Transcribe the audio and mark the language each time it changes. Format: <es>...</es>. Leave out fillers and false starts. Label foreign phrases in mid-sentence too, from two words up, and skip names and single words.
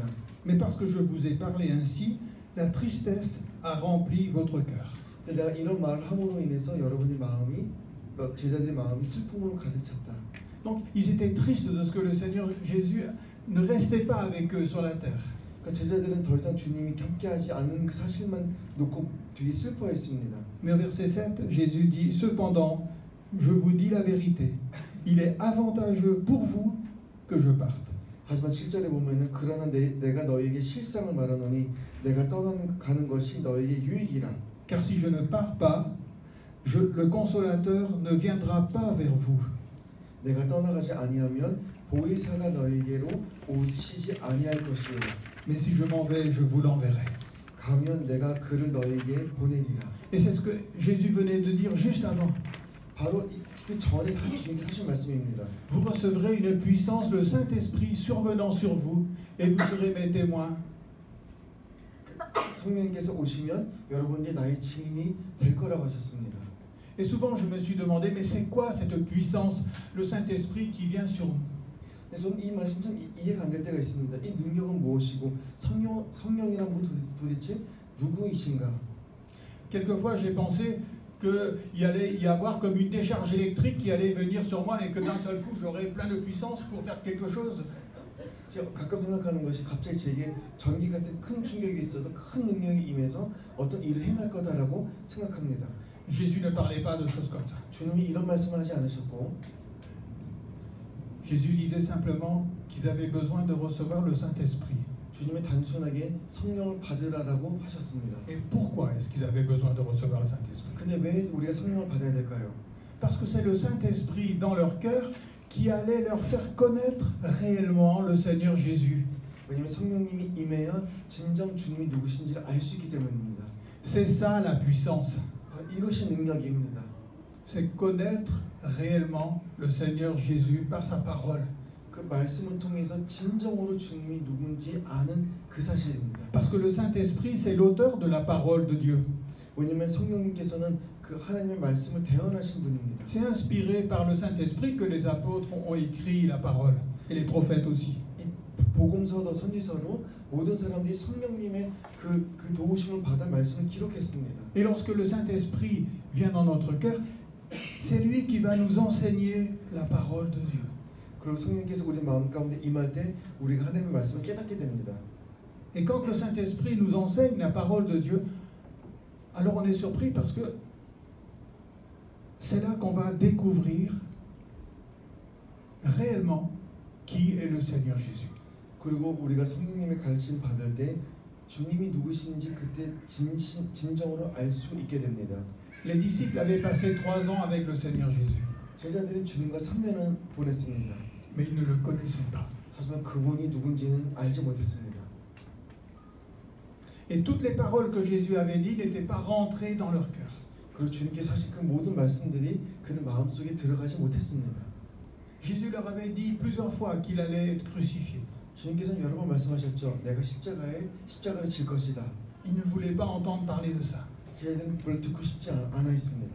<fr>Mais parce que je vous ai parlé ainsi, la tristesse a rempli votre cœur.</fr> <ko>근데 내가 이런 말을 함으로 인해서 여러분의 마음이 제자들의 마음이 슬픔으로 가득 찼다.</ko> <fr>Donc, ils étaient tristes de ce que le Seigneur Jésus ne restait pas avec eux sur la terre.</fr> <ko>그러니까 제자들은 더 이상 주님이 함께하지 않은 그 사실만 놓고 되게 슬퍼했습니다.</ko> <fr>Mais au verset 7, Jésus dit, cependant, je vous dis la vérité, il est avantageux pour vous que je parte.</fr> <ko>하지만 7절에 보면은 그러나 내가 너에게 실상을 말하노니 내가 가는 것이 너에게 유익이라.</ko> <fr>Car si je ne pars pas, le consolateur ne viendra pas vers vous.</fr> <ko>내가 떠나가지 아니하면 보혜사가 너에게로 오시지 아니할 것이요.</ko> <fr>Mais si je m'en vais, je vous l'enverrai.</fr> <ko>가면 내가 그를 너에게 보내리라.</ko> <fr>Et c'est ce que Jésus venait de dire juste avant.</fr> <ko>바로 그 전에 주님이 하신 말씀입니다.</ko> <fr>Vous recevrez une puissance, le Saint-Esprit survenant sur vous, et vous serez mes témoins.</fr> <ko>성령께서 오시면 여러분이 나의 증인이 될 거라고 하셨습니다.</ko> <fr>Et souvent, je me suis demandé, mais c'est quoi cette puissance, le Saint-Esprit qui vient sur nous?</fr> <ko>근데 저는 이 말씀 좀 이해가 안 될 때가 있습니다. 이 능력은 무엇이고 성령이란 분 도대체 누구이신가?</ko> <fr>Quelquefois, j'ai pensé qu'il allait y avoir comme une décharge électrique qui allait venir sur moi et que d'un seul coup, j'aurais plein de puissance pour faire quelque chose.</fr> <ko>제가 가끔 생각하는 것이 갑자기 제게 전기 같은 큰 충격이 있어서 큰 능력이 임해서 어떤 일을 행할 거다라고 생각합니다.</ko> <fr>Jésus ne parlait pas de choses comme ça.</fr> <ko>주님이 이런 말씀을 하지 않으셨고</ko> <fr>Jésus disait simplement qu'ils avaient besoin de recevoir le Saint-Esprit.</fr> <ko>주님이 단순하게 성령을 받으라라고 하셨습니다.</ko> <fr>Et pourquoi est-ce qu'ils avaient besoin de recevoir le Saint-Esprit?</fr> <ko>근데 왜 우리가 성령을 받아야 될까요?</ko> <fr>Parce que c'est le Saint-Esprit dans leur cœur qui allait leur faire connaître réellement le Seigneur Jésus.</fr> <ko>왜냐하면 성령님이 임해야 진정 주님이 누구신지를 알 수 있기 때문입니다.</ko> <fr>C'est ça la puissance.</fr> <ko>이것이 능력입니다.</ko> <fr>C'est connaître réellement le Seigneur Jésus par sa parole.</fr> <ko>그 말씀을 통해서 진정으로 주님이 누군지 아는 그 사실입니다.</ko> <fr>Parce que le Saint-Esprit, c'est l'auteur de la parole de Dieu.</fr> <ko>왜냐하면 성령님께서는 그 하나님의 말씀을 대언하신 분입니다.</ko> <fr>C'est inspiré par le Saint-Esprit que les apôtres ont écrit la parole, et les prophètes aussi.</fr> <ko>이 복음서도 선지서도 모든 사람들이 성령님의 그 도우심을 받아 말씀을 기록했습니다.</ko> <fr>Et lorsque le Saint-Esprit vient dans notre cœur, c'est lui qui va nous enseigner la parole de Dieu.</fr> <ko>그리고 성령께서 우리 마음 가운데 임할 때 우리가 하나님의 말씀을 깨닫게 됩니다.</ko> <fr>Et quand le Saint-Esprit nous enseigne la parole de Dieu, alors on est surpris parce que c'est là qu'on va découvrir réellement qui est le Seigneur Jésus.</fr> <ko>그리고 우리가 성령님의 가르침을 받을 때 주님이 누구신지 그때 진정으로 알 수 있게 됩니다.</ko> <fr>Les disciples avaient passé 3 ans avec le Seigneur Jésus.</fr> <ko>제자들이 주님과 3년을 보냈습니다.</ko> <fr>mais ils ne le connaissaient pas.</fr> <ko>하지만 그분이 누군지는 알지 못했습니다.</ko> <fr>Et toutes les paroles que Jésus avait dites n'étaient pas rentrées dans leur cœur.</fr> <ko>그리고 주님께서 하신 그 모든 말씀들이 그들 마음속에 들어가지 못했습니다.</ko> <fr>Jésus leur avait dit plusieurs fois qu'il allait être crucifié.</fr> <ko>주님께서는 여러 번 말씀하셨죠. 내가 십자가를 질 것이다.</ko> <fr>Ils ne voulaient pas entendre parler de ça.</fr> <ko>제자들은 그걸 듣고 싶지 않아 있습니다.</ko>